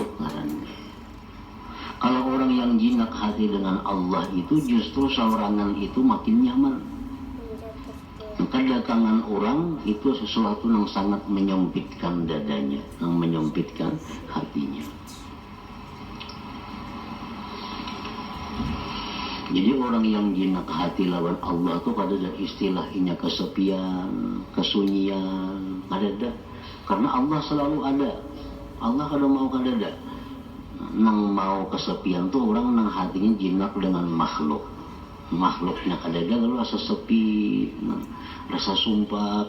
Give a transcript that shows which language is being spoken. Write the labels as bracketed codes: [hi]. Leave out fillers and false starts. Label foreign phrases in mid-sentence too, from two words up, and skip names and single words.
[id] Kalau orang yang jinak hati dengan Allah itu justru sorangan itu makin nyaman. Kedatangan orang itu sesuatu yang sangat menyempitkan dadanya, yang menyempitkan hatinya. [bjn] Jadi orang yang jinak hati lawan Allah itu kada ada istilahnya kesepian, kesunyian, kada ada. [id] Karena Allah selalu ada. [bjn] Allah kada mau kada ada. Nang mau kesepian tuh orang nang hatinya jinak dengan makhluk. Makhluknya kada ada lalu rasa sepi, rasa sumpah.